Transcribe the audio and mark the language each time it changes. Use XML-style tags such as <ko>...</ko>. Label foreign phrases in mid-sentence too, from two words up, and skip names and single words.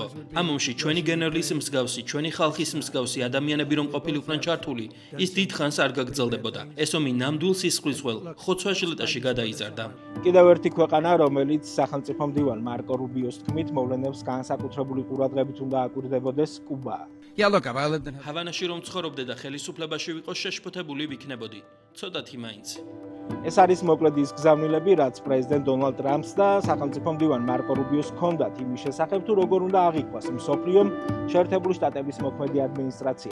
<ka>ამ ომში ჩვენი გენერლის მსგავსი, ჩვენი ხალხის მსგავსი ადამიანები რომ ყოფილიყვნენ ჩართული, ის დიდხანს არ გაგრძელდებოდა. ეს ომი ნამდვილ სისხლისღვრელ ხოცვა-ჟლეტაში გადაიზარდა. კიდევ ერთი ქვეყანა, რომელიც სახელმწიფო მდივან მარკო რუბიოს თქმით, მოვლენებს განსაკუთრებული ყურადღებით უნდა აკვირდებოდეს, კუბაა.</ka> <en>Yeah, look, I lived in</en> <ka>ჰავანაში რომ ცხოვრობდე და ხელისუფლებაში ვიყო, შეშფოთებული ვიქნებოდი. ცოტათი მაინც. ეს არის მოკლედ ის გზავნილები, რაც პრეზიდენტ დონალდ ტრამპს და სახელმწიფო მდივან მარკო რუბიოს ჰქონდათ იმის შესახებ, თუ როგორ უნდა აღიქვას მსოფლიომ შეერთებული შტატების მოქმედი ადმინისტრაცია.</ka>